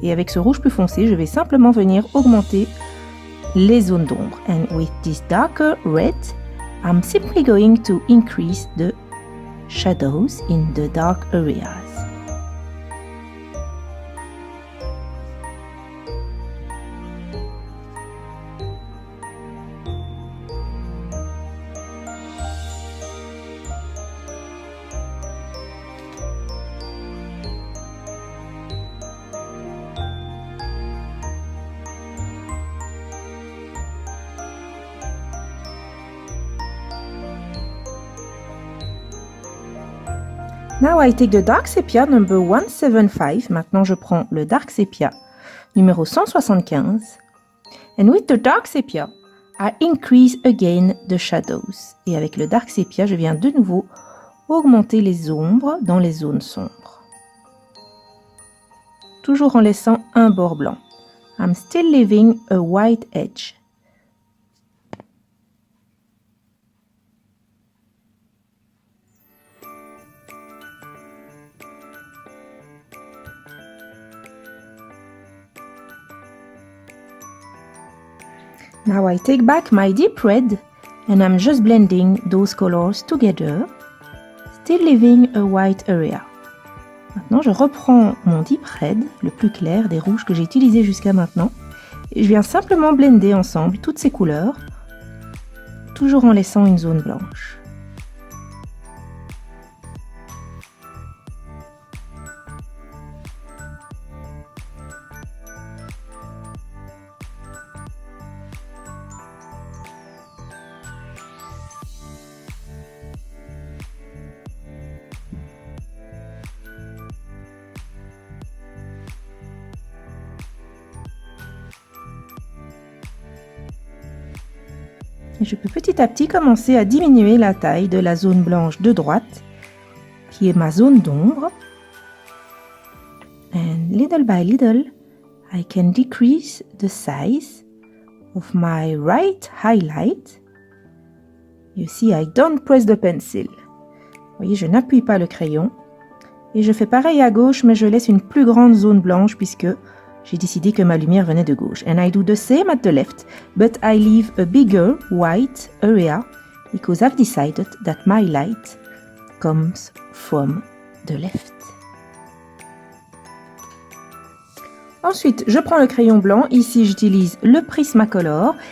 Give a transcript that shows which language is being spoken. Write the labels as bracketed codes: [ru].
[fr] Et avec ce rouge plus foncé, je vais simplement venir augmenter les zones d'ombre. [en] And with this darker red, I'm simply going to increase the shadows in the dark areas. Now I take the dark sepia number 175. [fr] Maintenant, je prends le dark sepia numéro 175. [en] And with the dark sepia, I increase again the shadows. [fr] Et avec le dark sepia, je viens de nouveau augmenter les ombres dans les zones sombres. Toujours en laissant un bord blanc. [en] I'm still leaving a white edge. Now I take back my deep red and I'm just blending those colors together, still leaving a white area. [fr] Maintenant, je reprends mon deep red, le plus clair des rouges que j'ai utilisé jusqu'à maintenant, et je viens simplement blender ensemble toutes ces couleurs, toujours en laissant une zone blanche. Et je peux petit à petit commencer à diminuer la taille de la zone blanche de droite, qui est ma zone d'ombre. [en] And little by little, I can decrease the size of my right highlight. You see, I don't press the pencil. [fr] Vous voyez, je n'appuie pas le crayon. Et je fais pareil à gauche, mais je laisse une plus grande zone blanche puisque j'ai décidé que ma lumière venait de gauche. [en] And I do the same at the left, but I leave a bigger white area because I've decided that my light comes from the left. [fr] Ensuite, je prends le crayon blanc. Ici, j'utilise le Prismacolor.